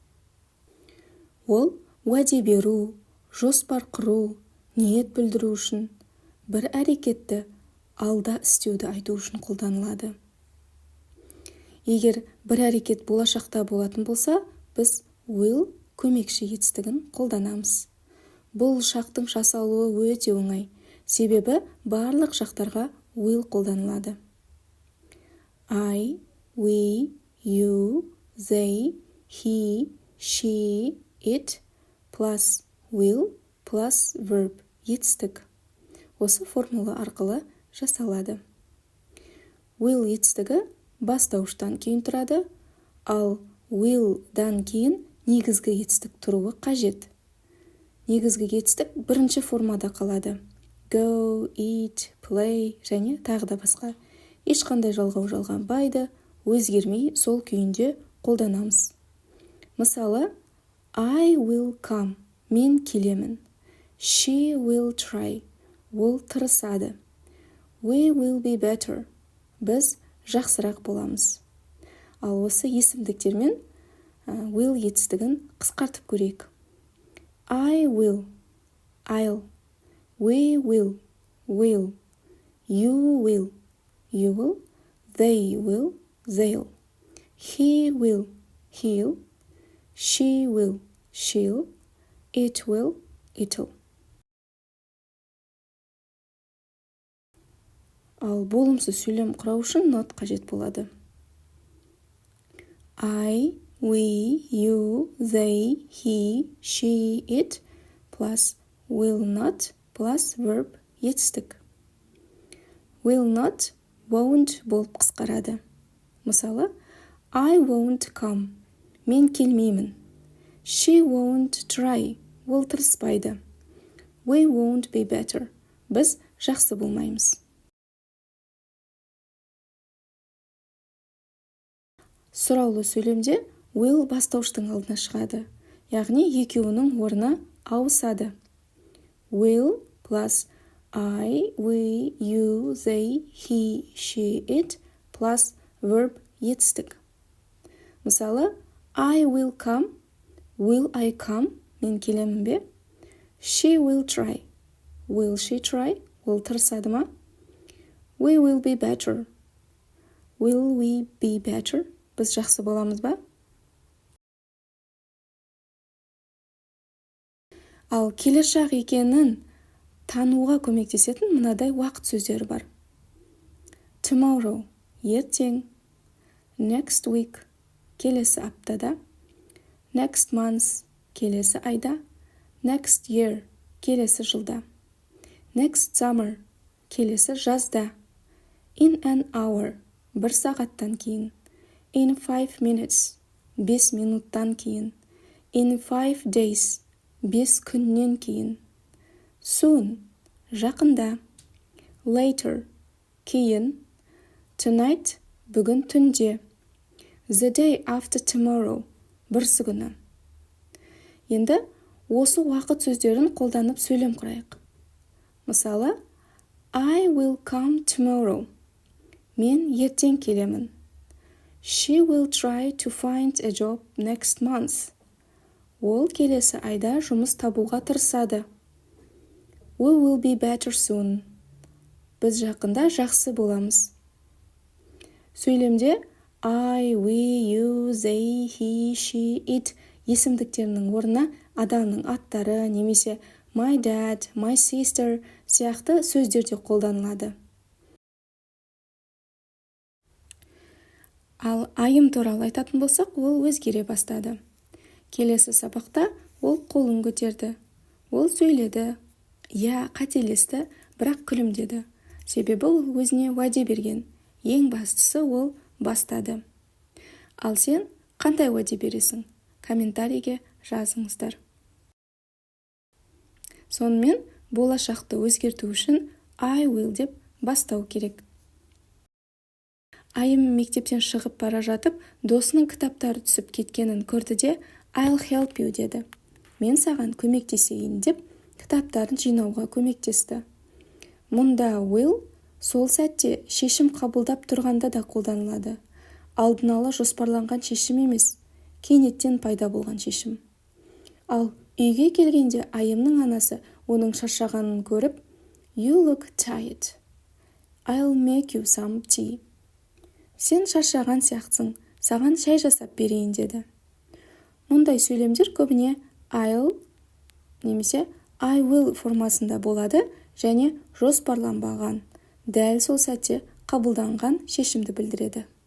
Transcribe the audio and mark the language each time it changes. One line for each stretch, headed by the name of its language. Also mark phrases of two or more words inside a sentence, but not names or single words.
Kazakh: Ол уәде беру, жоспар құру, ниет білдіру үшін, бір әрекетті алда істеуді айту үшін қолданылады. Егер бір әрекет болашақта болатын болса, біз will көмекші етістігін қолданамыз. Бұл шақтың жасалуы өте оңай, себебі барлық шақтарға will қолданылады.
English: I, we, you, they, he, she, it, plus will, plus verb,
Kazakh: етістік. Осы формула арқылы жасалады. Will етістігі бастауыштан кейін тұрады, ал will-дан кейін негізгі етістік тұруы қажет. Негізгі етістік бірінші формада қалады.
English: Go, eat, play
Kazakh: және тағы да басқа. Ешқандай жалғанбайды, өзгермей сол күйінде қолданамыз. Мысалы,
English: I will come.
Kazakh: Мен келемін.
English: She will try.
Kazakh: Ол тырысады.
English: We will be better.
Kazakh: Біз жақсырақ боламыз. Ал осы есімдіктермен will етістігін қысқартып көрейік.
English: I will. I'll. We will. Will. You will. You will. They will. They'll. He will. He'll. She will. She'll. It will. It'll.
Kazakh: Ал болымсыз сөйлем құрау үшін not қажет болады.
English: I, we, you, they, he, she, it, plus will not, plus verb етістік. Will not, won't
Kazakh: болып қысқарады. Мысалы,
English: I won't come.
Kazakh: Мен келмеймін.
English: She won't try.
Kazakh: Ол тырыспайды.
English: We won't be better.
Kazakh: Біз жақсы болмаймыз. Сұраулы сөйлемде will бастауыштың алдына шығады. Яғни екеуінің орны ауысады.
English: Will plus I, we, you, they, he, she, it, plus verb етістік.
Kazakh: Мысалы,
English: I will come. Will I come?
Kazakh: Мен келемін бе?
English: She will try. Will she try?
Kazakh: Ол тырысады ма?
English: We will be better. Will we be better?
Kazakh: Біз жақсы боламыз ба? Ал келер шақ екенін тануға көмектесетін мынадай уақыт сөздері бар. Tomorrow, ертең.
English: Next week,
Kazakh: келесі аптада.
English: Next month,
Kazakh: келесі айда.
English: Next year,
Kazakh: келесі жылда.
English: Next summer,
Kazakh: келесі жазда.
English: In an hour, 1
Kazakh: сағаттан кейін.
English: In 5 minutes,
Kazakh: 5 минуттан кейін.
English: In 5 days,
Kazakh: 5 күннен кейін. Soon, жақында. Later, кейін. Tonight, бүгін түнде.
English: The day after tomorrow,
Kazakh: бүрсі күні. Енді осы уақыт сөздерін қолданып сөйлем құрайық. Мысалы,
English: I will come tomorrow.
Kazakh: Мен ертең келемін.
English: She will try to find a job next month.
Kazakh: Ол келесі айда жұмыс табуға тырысады.
English: We will be better soon.
Kazakh: Біз жақында жақсы боламыз. Сөйлемде
English: I, we, you, they, he, she, it
Kazakh: есімдіктерінің орнына адамның аттары немесе
English: my dad, my sister
Kazakh: сияқты сөздерде қолданылады. Ал айым туралы айтатын болсақ, ол өзгере бастады. Келесі сабақта ол қолын көтерді. Ол сөйледі. Қателесті, бірақ күлімдеді. Себебі ол өзіне уәде берген. Ең бастысы ол бастады. Ал сен қандай уәде бересің? Комментарийге жазыңыздар. Сонымен болашақты өзгерту үшін
English: I will
Kazakh: деп бастау керек. Айым мектептен шығып бара жатып, досының кітаптары түсіп кеткенін көрді де
English: I'll help you
Kazakh: деді. Мен саған көмектесейін деп кітаптарын жинауға көмектесті. Мұнда will сол сәтте шешім қабылдап тұрғанда да қолданылады. Алдын ала жоспарланған шешім емес, кенеттен пайда болған шешім. Ал үйге келгенде Айымның анасы оның шаршағанын көріп,
English: You look tired. I'll make you some tea.
Kazakh: Сен шаршаған сияқтысың, саған шай жасап берейін деді. Мұндай сөйлемдер көбіне I'll немесе
English: I will
Kazakh: формасында болады және жоспарланбаған, дәл сол сәтте қабылданған шешімді білдіреді.